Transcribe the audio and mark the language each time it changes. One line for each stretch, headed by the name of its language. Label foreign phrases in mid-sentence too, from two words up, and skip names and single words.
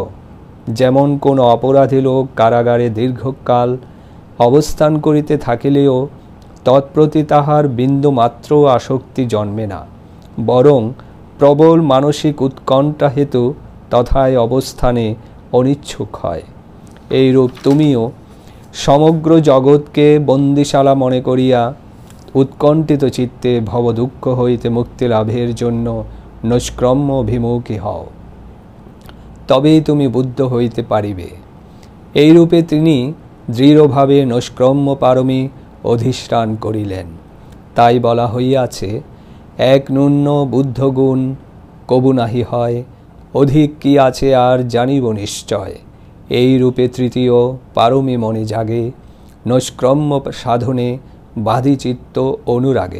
Bangla: যেমন কোন অপরাধী লোক কারাগারে দীর্ঘকাল অবস্থান করিতে থাকিলেও তৎপ্রতি তাহার বিন্দু মাত্র আসক্তি জন্মে না, বরং প্রবল মানসিক উৎকণ্ঠা হেতু তথায় অবস্থানে অনিচ্ছুক হয়। এইরূপ তুমিও সমগ্র জগৎকে বন্দিশালা মনে করিয়া উৎকণ্ঠিত চিত্তে ভবদুঃখ হইতে মুক্তি লাভের জন্য নৈষ্ক্রম্য অভিমুখী হও, তবেই তুমি বুদ্ধ হইতে পারিবে। এইরূপে তিনি দৃঢ়ভাবে নৈষ্ক্রম্য পারমী অধিষ্ঠান করিলেন। তাই বলা হইয়াছে, এক ন্যূন বুদ্ধগুণ কবু নাহি হয়, অধিক কি আছে আর জানিব নিশ্চয়। এই রূপে তৃতীয় পারমী মনে জাগে, নৈষ্ক্রম্য সাধনে বাধি চিত্ত অনুরাগে।